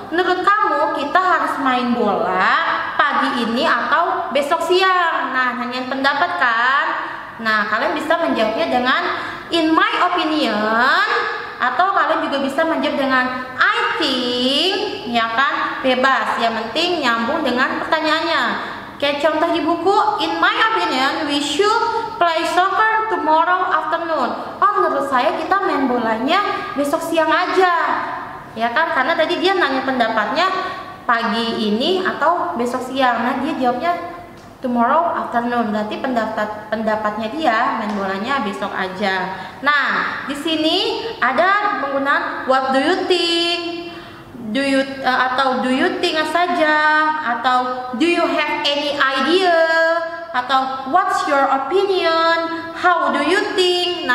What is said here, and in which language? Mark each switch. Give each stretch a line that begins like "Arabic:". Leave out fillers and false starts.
Indonesian: Menurut kamu kita harus main bola pagi ini atau besok siang? Nah, nanyain pendapat kan? Nah, kalian bisa menjawabnya dengan
English: in my opinion,
Indonesian: atau kalian juga bisa menjawab dengan
English: I think,
Indonesian: ya kan? Bebas, yang penting nyambung dengan pertanyaannya. Kayak contoh di buku,
English: in my opinion we should play soccer tomorrow afternoon.
Indonesian: Oh, menurut saya kita main bolanya besok siang aja, ya kan? Karena tadi dia nanya pendapatnya pagi ini atau besok siang. Nah, dia jawabnya
English: tomorrow afternoon,
Indonesian: berarti pendapatnya dia main bolanya besok aja. Nah, di sini ada penggunaan
English: what do you think, atau do you think saja, atau do you have any idea, atau what's your opinion, how do you think.